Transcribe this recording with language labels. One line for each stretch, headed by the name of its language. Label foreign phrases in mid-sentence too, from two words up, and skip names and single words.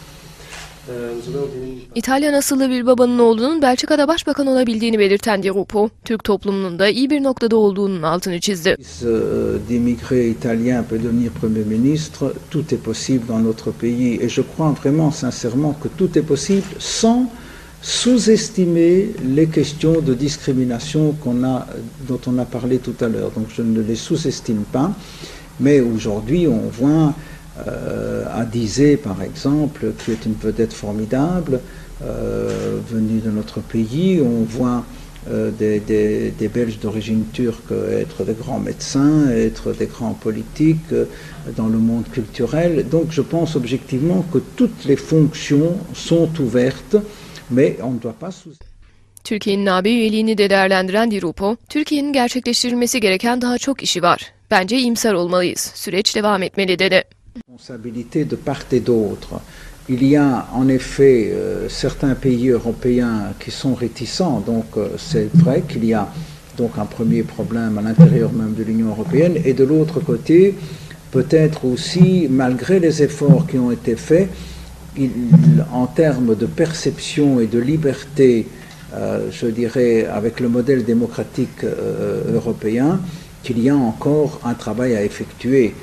Turkish: İtalyan asıllı bir babanın oğlunun Belçika'da başbakan olabildiğini belirten Di Rupo, Türk toplumunun da iyi bir noktada olduğunun altını çizdi.
French: D'immigrés italiens peut devenir Premier ministre, tout est possible dans notre pays et je crois vraiment sincèrement que tout est possible sans sous-estimer les questions de discrimination dont on a parlé tout à l'heure. Donc je ne les sous-estime pas, mais aujourd'hui on voit Adizé par exemple, qui est une vedette formidable, venue de notre pays, on voit des Belges d'origine turque être des grands médecins, être des grands politiques dans le monde culturel. Donc je pense objectivement que toutes les fonctions sont ouvertes. Mais on ne doit pas
Turkish: Türkiye'nin AB üyeliğini de değerlendiren Di Rupo, Türkiye'nin gerçekleştirilmesi gereken daha çok işi var. Bence iyimser olmalıyız. Süreç devam etmeli dedi.
French: Responsabilité de part et d'autre. Il y a en effet certains pays européens qui sont réticents, donc c'est vrai qu'il y a donc un premier problème à l'intérieur même de l'Union européenne, et de l'autre côté, peut-être aussi, malgré les efforts qui ont été faits, en termes de perception et de liberté, je dirais, avec le modèle démocratique européen, qu'il y a encore un travail à effectuer.